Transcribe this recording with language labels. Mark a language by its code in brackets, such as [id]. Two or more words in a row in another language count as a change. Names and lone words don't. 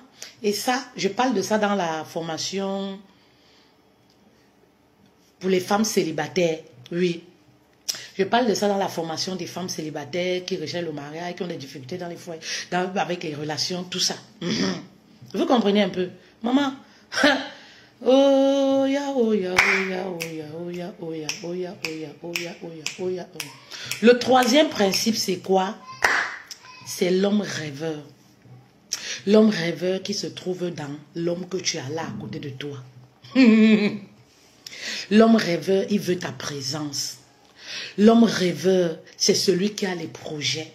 [fr] Et ça, je parle de ça dans la formation pour les femmes célibataires. Oui. Je parle de ça dans la formation des femmes célibataires qui recherchent le mariage, qui ont des difficultés dans les foyers, avec les relations, tout ça. Vous comprenez un peu? Maman. Oh ya, oh ya, oh ya, oh ya, oh ya, oh ya, oh ya, oh ya, oh ya, oh ya, oh ya. Le troisième principe, c'est quoi? C'est l'homme rêveur. L'homme rêveur qui se trouve dans l'homme que tu as là à côté de toi. L'homme rêveur, il veut ta présence. L'homme rêveur, c'est celui qui a les projets.